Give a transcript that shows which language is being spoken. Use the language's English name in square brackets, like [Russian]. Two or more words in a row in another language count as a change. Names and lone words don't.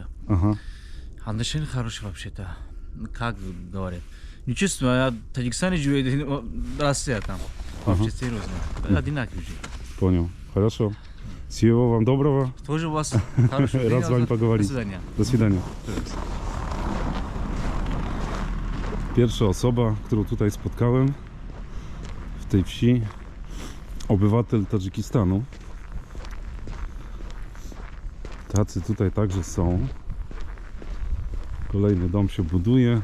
[Russian] Ага. Отношения хорошие вообще-то. Как говорят. Не чувствую, я в Таджикистане живу, Россия там. Вообще серьезно. Одинаковые же. Понял. Хорошо. Всего вам доброго. Тоже у вас хороший день. Рад с вами поговорить. До свидания. До свидania. [Polish] Pierwsza osoba, którą tutaj spotkałem w tej wsi, obywatel Tadżykistanu. Tacy tutaj także są. Kolejny dom się buduje.